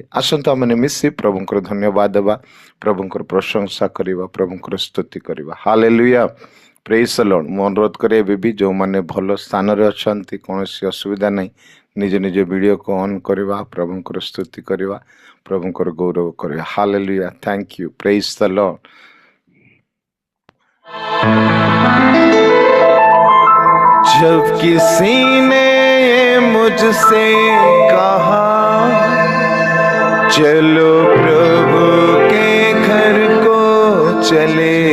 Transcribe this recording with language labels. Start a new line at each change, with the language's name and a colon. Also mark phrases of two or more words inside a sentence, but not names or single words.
Odia: ଆସନ୍ତୁ ଆମେ ମିଶି ପ୍ରଭୁଙ୍କର ଧନ୍ୟବାଦ ଦେବା, ପ୍ରଭୁଙ୍କର ପ୍ରଶଂସା କରିବା, ପ୍ରଭୁଙ୍କର ସ୍ତୁତି କରିବା।
English: Hallelujah, praise the Lord.
Odia: ମୁଁ ଅନୁରୋଧ କରେ ଏବେ ବି ଯେଉଁମାନେ ଭଲ ସ୍ଥାନରେ ଅଛନ୍ତି, କୌଣସି ଅସୁବିଧା ନାହିଁ, ନିଜ ନିଜ ଭିଡ଼ିଓକୁ ଅନ୍ କରିବା, ପ୍ରଭୁଙ୍କର ସ୍ତୁତି କରିବା, ପ୍ରଭୁଙ୍କର ଗୌରବ କରିବା।
English: Hallelujah, thank you, praise the Lord.
Hindi: जब किसी ने मुझसे कहा चलो प्रभु के घर को चले,